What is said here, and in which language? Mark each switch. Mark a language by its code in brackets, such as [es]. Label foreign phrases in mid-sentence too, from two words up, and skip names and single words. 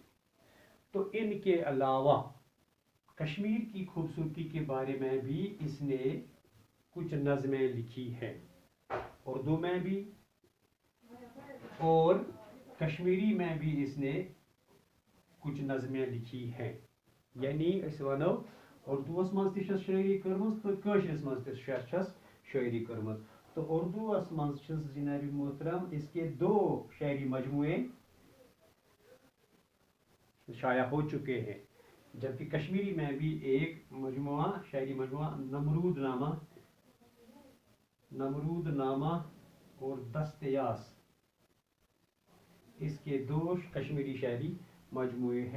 [ur] تو ان کے علاوہ کشمیر کی خوبصورتی کے بارے میں بھی اس نے کچھ نظمیں لکھی ہیں، اردو میں بھی اور کشمیری میں بھی اس نے کچھ نظمیں لکھی ہیں، یعنی [ks] اس ونو اردوس مز تہ چھس شاعری کرمز [ur] تو کٲشرس مز تہ چھس شاعری کرمز۔ [ks] تو اردوس مز چھس [ur] جناب محترم اس کے 2 شعری مجموعے شائع ہو چکے ہیں، جبکہ کشمیری میں بھی ایک مجموعہ، شاعری مجموعہ نمرود نامہ اور دست یاس، اس کے 2 کشمیری شاعری مجموعے ہیں۔